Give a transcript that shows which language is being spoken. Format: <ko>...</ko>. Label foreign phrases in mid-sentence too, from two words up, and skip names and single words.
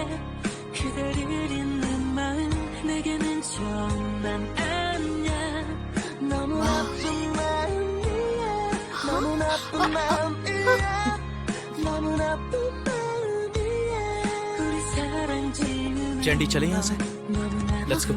<ko>그대를 잊는 마음 내게는 정말 아니야. 너무 나쁜 마음이야. 너무 나쁜 마음이야. 너무 나쁜 마음이야. 우리 사랑 지우는</ko> <hi>चैंडी चले यहाँ से।</hi> <ko>너무</ko> <en>Let's go.</en>